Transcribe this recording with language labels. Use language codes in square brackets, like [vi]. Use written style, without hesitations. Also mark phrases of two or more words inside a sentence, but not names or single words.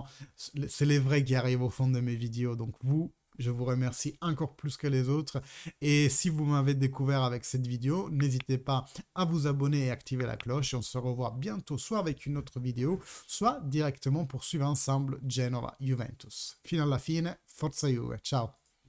[fr] C'est les vrais qui arrivent au fond de mes vidéos, donc vous... Je vous remercie encore plus que les autres. Et si vous m'avez découvert avec cette vidéo, n'hésitez pas à vous abonner et activer la cloche. Et on se revoit bientôt, soit avec une autre vidéo, soit directement pour suivre ensemble Genova Juventus. [it] Fino alla fine, forza Juve. Ciao!